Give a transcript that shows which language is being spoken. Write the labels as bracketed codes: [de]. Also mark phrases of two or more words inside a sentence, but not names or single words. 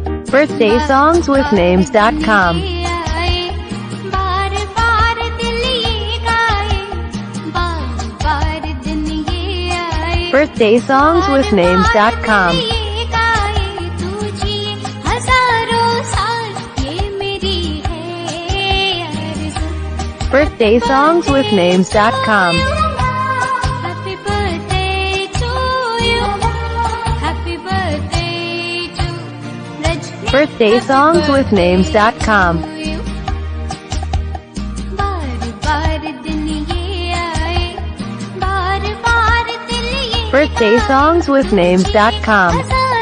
[en] birthdaysongswithnames.com. birthdaysongswithnames.com. birthdaysongswithnames.com. Happy birthday to you. Happy birthday to Rajni. birthdaysongswithnames.com. [hi] बार-बार दिन ये आए, बार-बार दिल ये [en] birthdaysongswithnames.com.